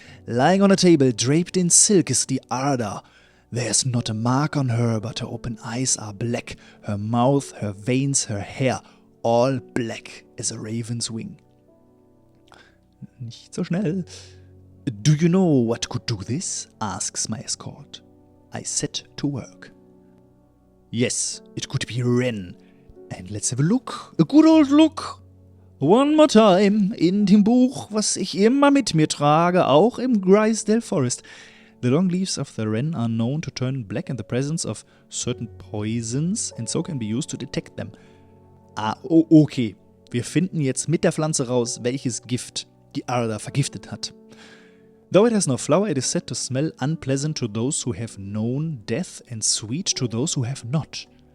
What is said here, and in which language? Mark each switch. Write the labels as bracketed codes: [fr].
[en] Lying on a table draped in silk is the Arda. There's not a mark on her, but her open eyes are black, her mouth, her veins, her hair, all black as a raven's wing. [de] Nicht so schnell. [en] Do you know what could do this? Asks my escort. I set to work. Yes, it could be Wren. And let's have a look. A good old look. One more time. [de] In dem Buch, was ich immer mit mir trage, auch im Grisdale Forest. [en] The long leaves of the wren are known to turn black in the presence of certain poisons and so can be used to detect them. Okay. [de] Wir finden jetzt mit der Pflanze raus, welches Gift die Arda vergiftet hat. [en] Though it has no flower, it is said to smell unpleasant to those who have known death and sweet to those who have not.